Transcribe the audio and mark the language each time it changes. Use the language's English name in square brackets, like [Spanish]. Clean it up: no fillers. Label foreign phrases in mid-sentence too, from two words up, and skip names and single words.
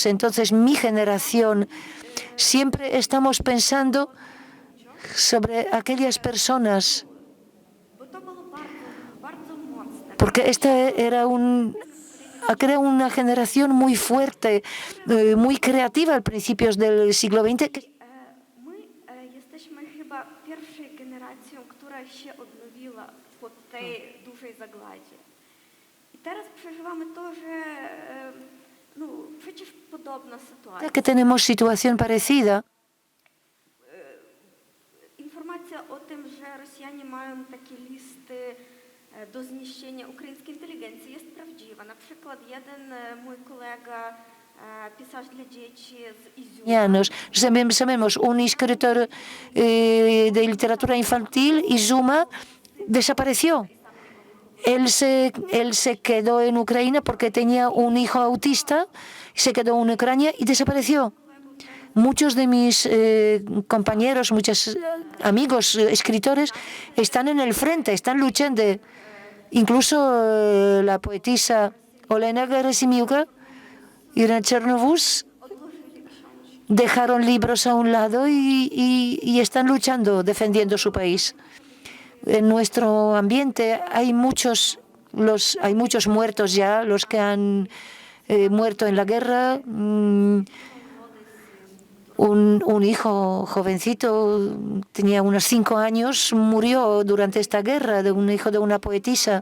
[Spanish] Entonces, mi generación siempre estamos pensando sobre aquellas personas, porque esta era una generación muy fuerte, muy creativa a principios del siglo XX. Que tenemos situación parecida. [Polish] Informacja o tym, że Rosjanie mają takie listy do zniszczenia ukraińskiej inteligencji, jest prawdziwa. Na przykład jeden mój kolega, pisarz dla dzieci z Izuma. [Spanish] Sabemos, un escritor de literatura infantil, Izuma, desapareció. Él se quedó en Ucrania porque tenía un hijo autista, se quedó en Ucrania y desapareció. Muchos de mis compañeros, muchos amigos escritores están en el frente, están luchando. Incluso la poetisa Olena Gerasimiuka y en Chernobús [Polish] odłożyli książki. [Spanish] dejaron libros a un lado y están luchando, defendiendo su país. En nuestro ambiente hay muchos muertos ya, los que han muerto en la guerra. Un hijo jovencito, tenía unos 5 años, murió durante esta guerra, de un hijo de una poetisa.